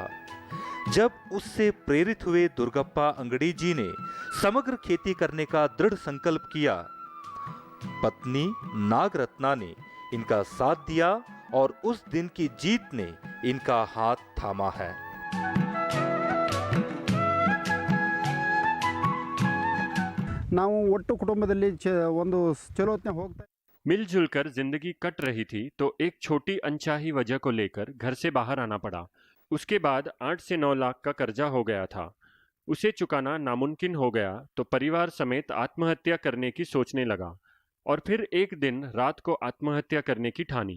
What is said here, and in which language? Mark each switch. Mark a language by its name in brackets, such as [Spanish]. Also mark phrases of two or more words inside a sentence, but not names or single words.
[Hindi] जब उससे प्रेरित हुए दुर्गप्पा अंगड़ी जी ने समग्र खेती करने का दृढ़ संकल्प किया। पत्नी नागरत्ना ने इनका साथ दिया और उस दिन की जीत ने इनका हाथ थामा है। [Kannada] ನಾವು ಒಟ್ಟು ಕುಟುಂಬದಲ್ಲಿ ಒಂದು ಚಲೋ ಹೊತ್ತಿನ ಹೋಗ್ತಾ [Hindi] मिलजुल कर जिंदगी कट रही थी तो एक छोटी अनचाही वजह को लेकर घर से बाहर आना पड़ा। उसके बाद 8 से 9 लाख का कर्जा हो गया था। उसे चुकाना नामुमकिन हो गया तो परिवार समेत आत्महत्या करने की सोचने लगा और फिर एक दिन रात को आत्महत्या करने की ठानी।